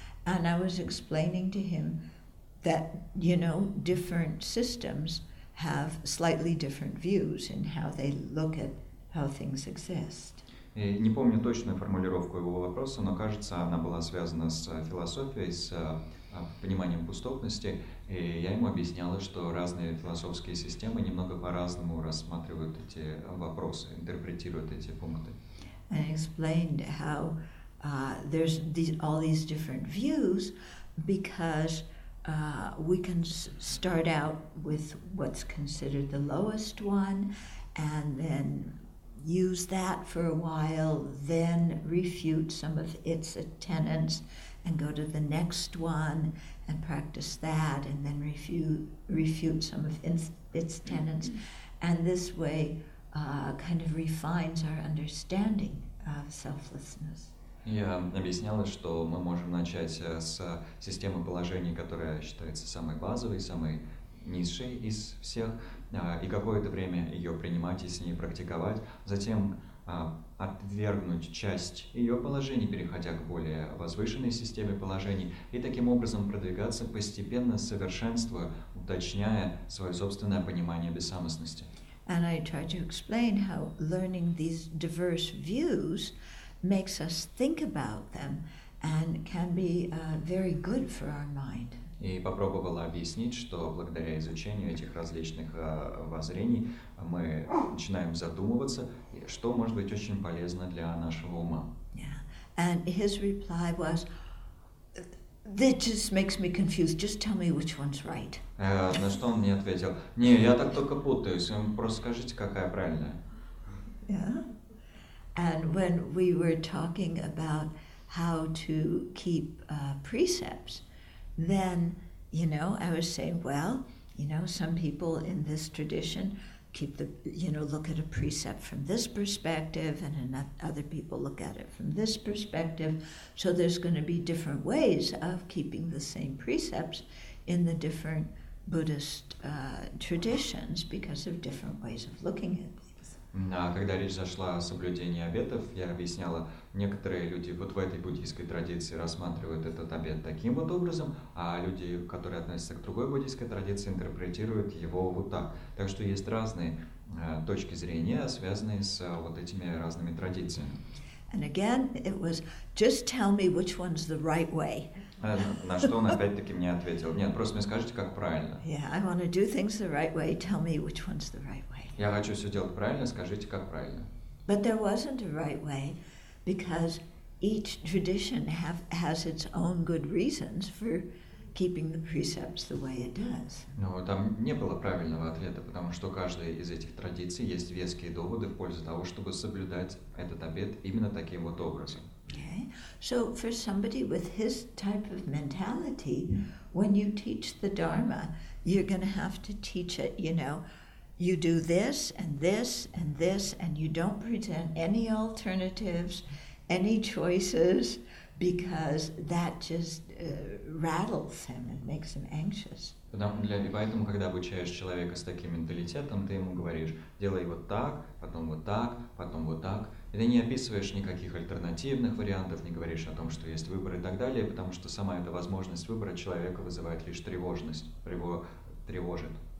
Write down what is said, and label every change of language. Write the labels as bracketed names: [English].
[English] And I was explaining to him that, different systems have slightly different views in how they look at how things exist. [Russian] И не помню точную формулировку его вопроса, но, кажется, она была связана с философией, с пониманием пустотности. И я ему объясняла, что разные философские системы немного по-разному рассматривают эти вопросы, интерпретируют эти пункты. [English] And I explained how there's all these different views because we can start out with what's considered the lowest one and then use that for a while, then refute some of its tenets and go to the next one and practice that and then refute some of its tenets. And this way kind of refines our understanding of selflessness. [Russian] Я объясняла, что мы можем начать с системы положений, которая считается самой базовой, самой низшей из всех, и какое-то время ее принимать и с ней практиковать, затем отвергнуть часть ее положений, переходя к более возвышенной системе положений, и таким образом продвигаться постепенно, совершенствуя, уточняя свое собственное понимание бессамостности. [English] And I try to explain how learning these diverse views makes us think about them and can be very good for our mind. [Russian] И попробовала объяснить, что благодаря изучению этих различных воззрений мы начинаем задумываться, что может быть очень полезно для нашего ума. [English] Yeah. And his reply was, "That just makes me confused. Just tell me which one's right." [Russian] На что он мне ответил: "Не, я так только путаюсь. Просто скажите, какая правильная." [English] Yeah. And when we were talking about how to keep precepts, then, I was saying, well, You know, some people in this tradition keep look at a precept from this perspective, and other people look at it from this perspective. So there's going to be different ways of keeping the same precepts in the different Buddhist traditions because of different ways of looking at things. [Russian] А когда речь зашла о соблюдении обетов, я объясняла, некоторые люди вот в этой буддийской традиции рассматривают этот обет таким вот образом, а люди, которые относятся к другой буддийской традиции, интерпретируют его вот так. Так что есть разные точки зрения, связанные с вот этими разными традициями. [English] And again, it was just tell me which one's the right way. [Russian] На что он опять-таки мне ответил: нет, просто мне скажите, как правильно. [English] Yeah, I want to do things the right way. Tell me which one's the right way. [Russian] Я хочу все делать правильно, скажите, как правильно. [English] But there wasn't a right way, because each tradition has its own good reasons for keeping the precepts the way it does. [Russian] Но там не было правильного ответа, потому что у каждой из этих традиций есть веские доводы в пользу того, чтобы соблюдать этот обет именно таким вот образом. [English] Okay, so for somebody with his type of mentality, when you teach the Dharma, you're going to have to teach it, you do this and this and this, and you don't present any alternatives, any choices, because that just rattles him and makes him anxious. [Russian] И поэтому, когда обучаешь человека с таким менталитетом, ты ему говоришь: делай вот так, потом вот так, потом вот так. И ты не описываешь никаких альтернативных вариантов, не говоришь о том, что есть выбор и так далее, потому что сама эта возможность выбора человека вызывает лишь тревожность, тревожит.